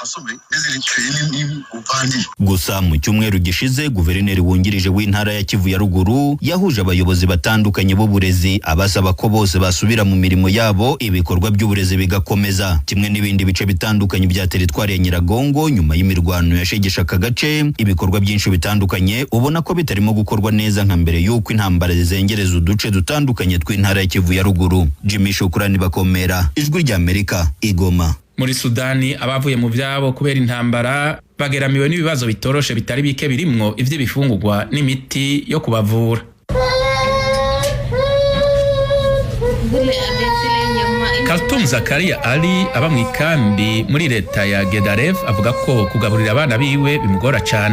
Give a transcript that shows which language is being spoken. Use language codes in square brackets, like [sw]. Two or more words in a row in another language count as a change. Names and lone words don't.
[rw] Gusa mu cyumweru gishize guverineri wungirije w'intara ya Kivu ya ruguru yahuje abayobozi batandukanye b'uburezi abasaba ko bose basubira mu mirimo yabo, ibikorwa by'uburezi bigakomeza. Kimwe n'ibindi bice bitandukanye bya teritwari ya Nyiragongo nyuma y'imirwano yashegesha aka gace, ibikorwa byinshi bitandukanye ubona ko bitarimo gukorwa neza nka mbere y'uko intambara zizengereza uduce dutandukanye tw'intara ya Kivu ya ruguru. Jimmy Shukrani Bakomera, Ijwi ry'Amerika, Igoma. [rn] Muri Sudani abavuye mu byabo kubera intambara bageramiwe n'ibibazo bitoroshe bitari bike birimwo ivy'ibifungurwa n'imiti yo kubavura. Kaltum Zakaria Ali aba mu ikambi muri leta ya Gedaref avuga ko kugaburira abana biwe bimugora cyane.